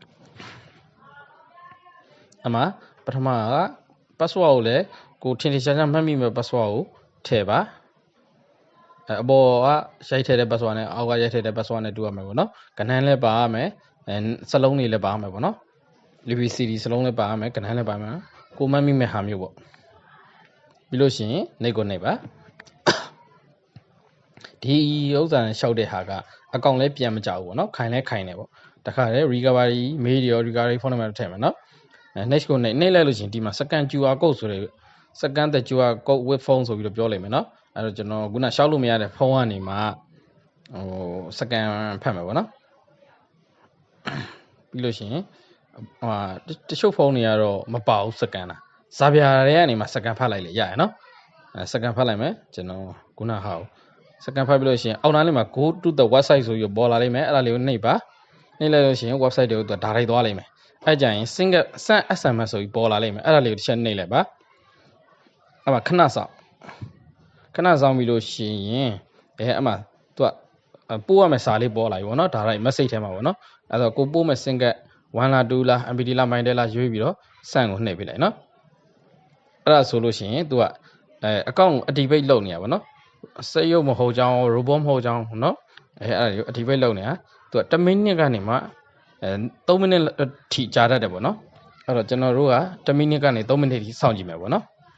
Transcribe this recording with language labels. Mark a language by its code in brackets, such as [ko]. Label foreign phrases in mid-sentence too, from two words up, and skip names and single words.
[my] အမှပထမက password ကိုလည်းကိုထင်ထင်ရှားရှားမှတ်မိမဲ့ password ကိုထည့်ပါအပေါ်ကရိုက်ထည့်တဲ့ password နဲ့အောက်ကရိုက်ထည့်တဲ့ password နဲ့တူရမယ်ပေါ့နော်ကဏ္ဍလည်းပါရမယ်စလုံးတွေလည်းပါရမယ်ပေါ့နော် ABCD စလုံးလည်းပါရမယ်ကဏ္ဍလည်းပါမယ်ကိုမှတ်မိမဲ့ဟာမျိုးပေါ့ပြီးလို့ရှိရင်နှိပ်ကိုနှိပ်ပါ ဒီဥစ္စာနဲ့ရှောက်တဲ့ဟာကအကောင့်လည်းပြန်မကြဘူးပေါ့နော်ခိုင်တယ်ပေါ့တခါလေ [en] recovery mail [my] ရော [en] recovery phone number [my] ထည့်မယ်နော်next ကိုနှိပ်လိုက်လို့ရှိရင်ဒီမှာ [en] scan QR code [my] ဆိုတဲ့ [en] scan the QR code with phone [my] ဆိုပြီးတော့ပြောလိုက်မယ်နော်အဲ့တော့ကျွန်တော်ခုနရှောက်လို့မရတဲ့ဖုန်းကနေမှစကန်ဖတ်မယ်ပေါ့နော် ပြီးလို့ရှိရင်တချို့ဖုန်းတွေကတော့မပါဘူးစကန်တာဇာပြာတွေကနေမှစကန်ဖတ်လိုက်လေရရနော်စကန်ဖတ်လိုက်မယ်ကျွန်တော်ခုနဟာစကန်ဖတ်ပြီးလို့ရှိရင်အောက်နားလေးမှာ [en] go to the website [my] ဆိုပြီးပေါ်လာလိမ့်မယ်အဲ့ဒါလေးကိုနှိပ်ပါနှိပ်လိုက်လို့ရှိရင် website တွေကိုသူဒါလိုက်သွားလိမ့်မယ်အဲ့ကြရင် [en] single send SMS [my] ဆိုပြီးပေါ်လာလိမ့်မယ်အဲ့ဒါလေးကိုတစ်ချက်နှိပ်လိုက်ပါအဲ့မှာ ခဏဆောင်ပြီးလို့ရှိရင်အဲ့မှာသူကပို့ရမယ့်စာလေးပေါ်လာပြီပေါ့နော်ဒါလိုက် message ထဲမှာပေါ့နော်အဲ့တော့ကိုပို့မဲ့ single 1လား2လား MPT လား MIND လားရွေးပြီးတော့ send ကိုနှိပ်ပေးလိုက်နော်အဲ့ဒါဆိုလို့ရှိရင်သူကအကောင့် activate လုပ်နေရပါနော်စက်ရုပ်မဟုတ်ကြောင်း robot မဟုတ်ကြောင်းနော်အဲ့ဒါကို activate လုပ်နေတာသူက1မိနစ်ကနေမှ3မိနစ်ထိကြာတတ်တယ်ပေါ့နော်အဲ့တော့ကျွန်တော်တို့က1မိနစ်ကနေ3မိနစ်ထိစောင့်ကြည့်မယ်ပေါ့နော်